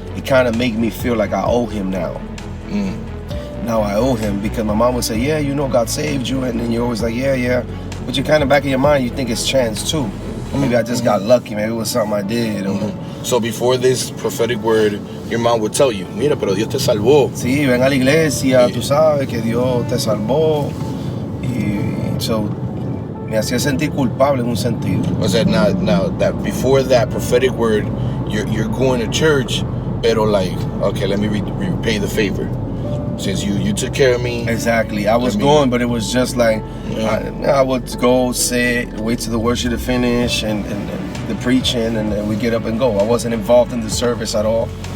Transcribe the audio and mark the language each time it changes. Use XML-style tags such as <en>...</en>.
<en>It kind of made me feel like I owe him now. Now I owe him because my mom would say, yeah, God saved you. And then you're always like, yeah. But you kind of back in your mind, you think it's chance too. Maybe I just got lucky. Maybe it was something I did. So before this prophetic word, your mom would tell you, mira, pero Dios te salvó.</en> <es>Sí, ven a la iglesia, tú sabes que Dios te salvó. Y so me hacía sentir culpable en un sentido.</es> <en>Was that now that before that prophetic word, you're going to church, pero like, okay, let me repay the favor. Since you took care of me. Exactly. I was going, but it was just like, I would go, sit, wait till the worship to finish and the preaching, and then we get up and go. I wasn't involved in the service at all.</en>